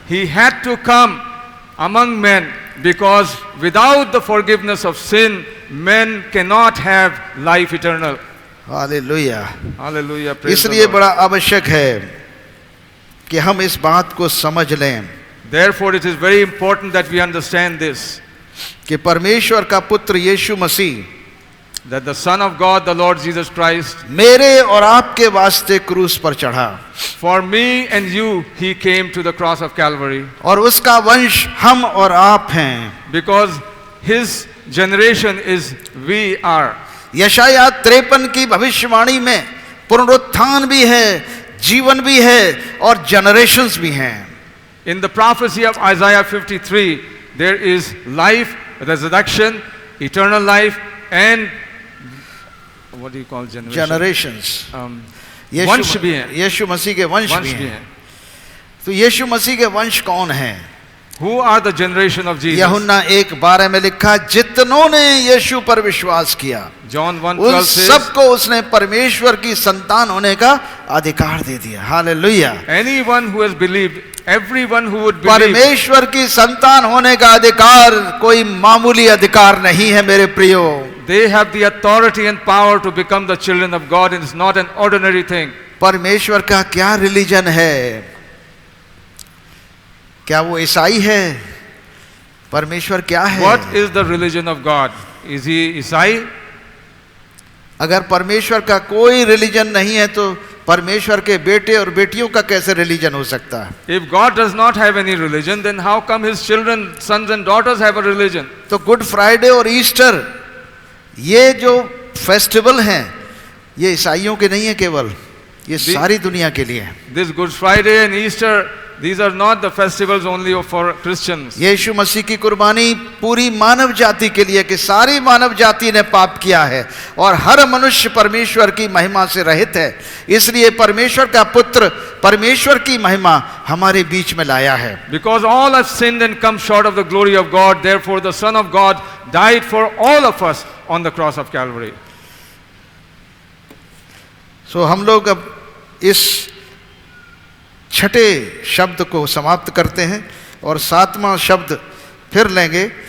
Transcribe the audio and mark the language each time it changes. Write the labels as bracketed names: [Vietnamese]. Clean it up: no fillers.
[English] He had to come among men because without the forgiveness of sin, men cannot have life eternal. [Hindi] Hallelujah. [English] Hallelujah. Praise the [Hindi] इसलिए [English] Lord. [Hindi] बड़ा आवश्यक है कि हम इस बात को समझ लें [English] Therefore it is very important that we understand this, [Hindi] कि परमेश्वर का पुत्र यीशु मसीह [English] that the Son of God, the Lord Jesus Christ, [Hindi] मेरे और आपके वास्ते क्रूस पर चढ़ा [English] for me and you, he came to the cross of Calvary. [Hindi] और उसका वंश हम और आप हैं। [English] Because his generation is we are. [Hindi] यशाया 53 की भविष्यवाणी में पुनरुत्थान भी है, जीवन भी है और जनरेशंस भी हैं। [English] In the prophecy of Isaiah 53, there is life, resurrection, eternal life, and what do you call [Hindi] generations, वंश भी हैं, यीशु मसीह के वंश भी भी हैं। हैं। तो यीशु मसीह के वंश कौन हैं? [English] Who are the generation of Jesus? [Hindi] यूहन्ना 1:12 में लिखा, जितनों ने यीशु पर विश्वास किया [English] John [Hindi] उन [English] 1:12 says, [Hindi] सबको उसने परमेश्वर की संतान होने का अधिकार दे दिया। Hallelujah. [English] anyone who has believed, everyone who would believe, [Hindi] परमेश्वर की संतान होने का अधिकार कोई मामूली अधिकार नहीं है मेरे प्रियो। [English] they have the authority and power to become the children of God, and it's not an ordinary thing. [Hindi] परमेश्वर का क्या रिलीजन है? क्या वो ईसाई है? परमेश्वर क्या है? [English] What is the religion of God? Is he Isai? [Hindi] अगर परमेश्वर का कोई रिलीजन नहीं है तो परमेश्वर के बेटे और बेटियों का कैसे रिलीजन हो सकता है? [English] If God does not have any religion, then how come his children, sons and daughters have a religion? [Hindi] तो गुड फ्राइडे और ईस्टर ये जो फेस्टिवल हैं ये ईसाइयों के नहीं है केवल, ये सारी दुनिया के लिए है। [English] This Good Friday and Easter, these are not the festivals only for Christians. [Hindi] यीशु मसीह की कुर्बानी पूरी मानव जाति के लिए कि सारी मानव जाति ने पाप किया है और हर मनुष्य परमेश्वर की महिमा से रहित है, इसलिए परमेश्वर का पुत्र परमेश्वर की महिमा हमारे बीच में लाया है। [English] Because all have sinned and come short of the glory of God, therefore the Son of God died for all of us on the cross of Calvary. [Hindi] सो हम लोग अब इस छठे शब्द को समाप्त करते हैं और सातवां शब्द फिर लेंगे